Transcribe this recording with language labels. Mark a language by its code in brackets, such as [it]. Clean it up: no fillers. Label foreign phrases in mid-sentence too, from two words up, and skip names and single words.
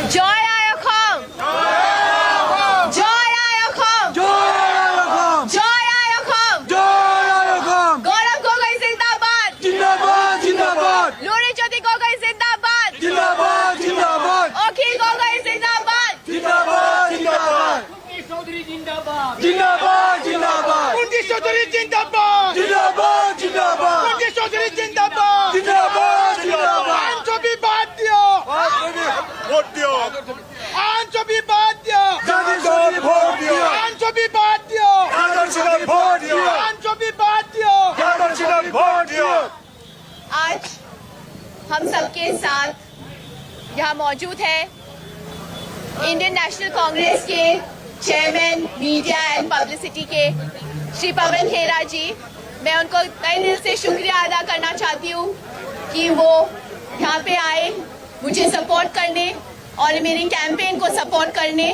[as] জয় আই অসম জয় আই অসম জয় আই অসম গৌৰৱ গগৈ জিন্দাবাদ লুৰিজ্যোতি গগৈ জিন্দাবাদ অখিল গগৈ জিন্দাবাদ চৌধুরী জিন্দাবাদ কুলদীপ চৌধুরী জিন্দাবাদ কুলদীপ চৌধুরী জিন্দাবাদ আইন ছবি বাদ দিও আইন ছবি বাদ দিও আইন ছবি বাদ দিও আইন ছবি বাদ দিও [hi] आज हम सबके साथ यहाँ मौजूद है इंडियन नेशनल कांग्रेस के [en] chairman media and publicity [hi] के श्री पवन खेरा जी। मैं उनको तहे दिल से शुक्रिया अदा करना चाहती हूँ कि वो यहाँ पे आए मुझे सपोर्ट करने और मेरी कैंपेन को सपोर्ट करने।